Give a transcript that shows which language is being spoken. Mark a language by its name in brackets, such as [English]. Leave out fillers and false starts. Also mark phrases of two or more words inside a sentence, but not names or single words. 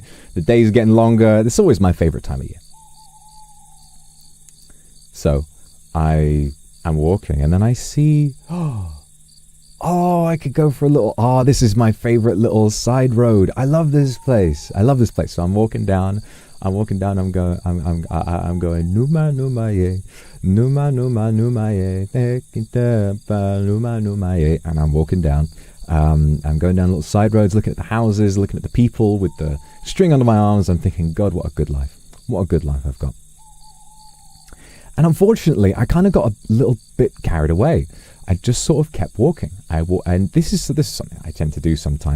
[English] The day's getting longer. This is always my favorite time of year. So I'm walking, and then I see, oh, I could go for a little, this is my favorite little side road. I love this place. So I'm walking down, I'm going, [Romanian] Numa, Numa, ye, Numa, Numa, Numa, ye, Numa, Numa, ye, [English] and I'm walking down. I'm going down little side roads, looking at the houses, looking at the people with the string under my arms. I'm thinking, God, what a good life. What a good life I've got. And unfortunately, I kind of got a little bit carried away. I just sort of kept walking. And this is something I tend to do sometimes.